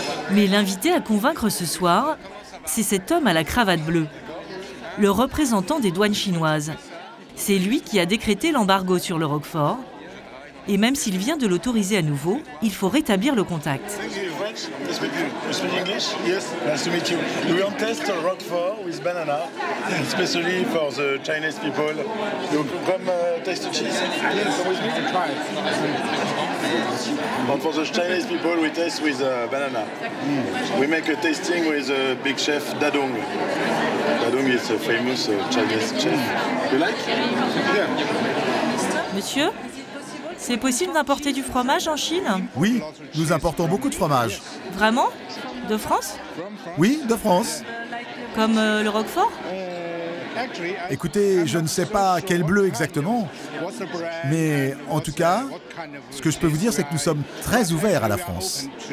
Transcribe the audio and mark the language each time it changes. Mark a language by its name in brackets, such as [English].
[French] Mais l'invité à convaincre ce soir, c'est cet homme à la cravate bleue, le représentant des douanes chinoises. C'est lui qui a décrété l'embargo sur le roquefort. Et même s'il vient de l'autoriser à nouveau, il faut rétablir le contact. [English] You speak English? Yes, nice to meet you. We want to test roquefort with banana, especially for the Chinese people. You come taste the cheese? Yes, come with me to try it. And for the Chinese people, we taste with banana. We make a tasting with a big chef Dadong. Dadong is a famous Chinese chef. You like? Yeah. [French] Monsieur, c'est possible d'importer du fromage en Chine? Oui, nous importons beaucoup de fromage. Vraiment? De France? Oui, de France. Comme le roquefort? Écoutez, je ne sais pas quel bleu exactement, mais en tout cas, ce que je peux vous dire, c'est que nous sommes très ouverts à la France.